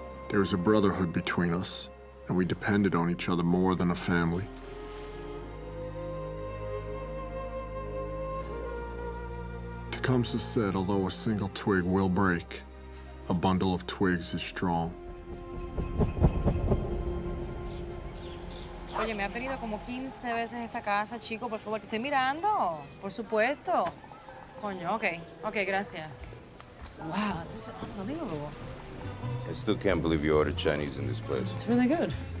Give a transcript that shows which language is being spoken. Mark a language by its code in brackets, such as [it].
[en] There was a brotherhood between us, and we depended on each other more than a family. Tecumseh said, although a single twig will break, a bundle of twigs is strong. [es] Oye, me ha venido como 15 veces esta casa, chico. Por favor, te estoy mirando. Por supuesto. Coño, ok, gracias. [en] Wow, this is unbelievable. I still can't believe you ordered Chinese in this place. It's really good.